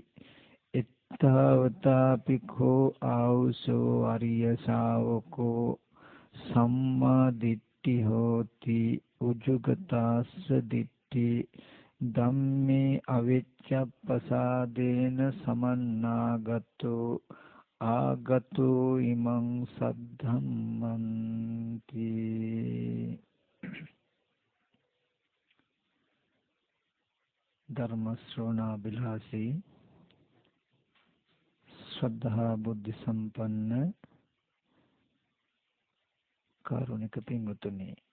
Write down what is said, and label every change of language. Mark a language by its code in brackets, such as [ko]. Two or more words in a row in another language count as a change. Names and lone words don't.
[pi] එත්තාවතාපිකෝ ආවුසෝ අරිය ශාවකෝ සම්මා දිට්ඨි හෝති උජුගතාස්ස දිට්ඨි ධම්මේ අවිච්ඡප්පසාදේන සමන්නාගතෝ ආගතෝ ඉමං සද්ධම්මන්ති. [si] ධර්ම ශ්‍රවණාබිලාසී ශ්‍රද්ධා බුද්ධ සම්පන්න කාරුණික පින්වතුනි,